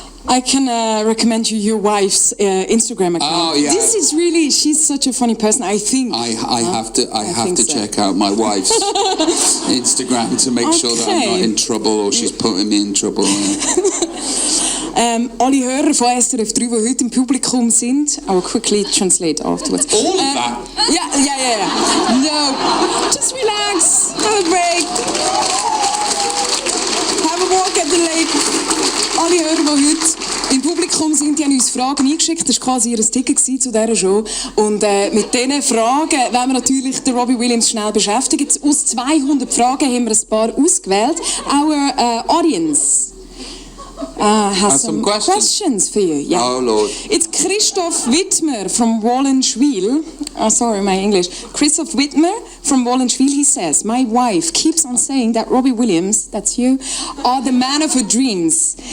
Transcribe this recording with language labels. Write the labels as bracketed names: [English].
[English] I can recommend you your wife's Instagram account. Oh yeah. This is really, she's such a funny person. I think I have to check out my wife's Instagram to make sure that I'm not in trouble or she's putting me in trouble. [German] Alle Hörer von SRF 3, die heute im Publikum sind, [English] I will quickly translate afterwards. All of that? Yeah. No, just relax, have a break, have a walk at the lake. [German] Alle Hörer, die heute im Publikum sind, die haben uns Fragen eingeschickt. Das war quasi ihr Ticket zu dieser Show. Und mit diesen Fragen wollen wir natürlich den Robbie Williams schnell beschäftigen. Aus 200 Fragen haben wir ein paar ausgewählt. [English] Our audience has some questions for you. Yeah. Oh Lord. It's Christoph Wittmer from Wallenschwil. Oh, sorry, my English. Christoph Wittmer from Wallenschwil, he says, my wife keeps on saying that Robbie Williams, that's you, are the man of her dreams.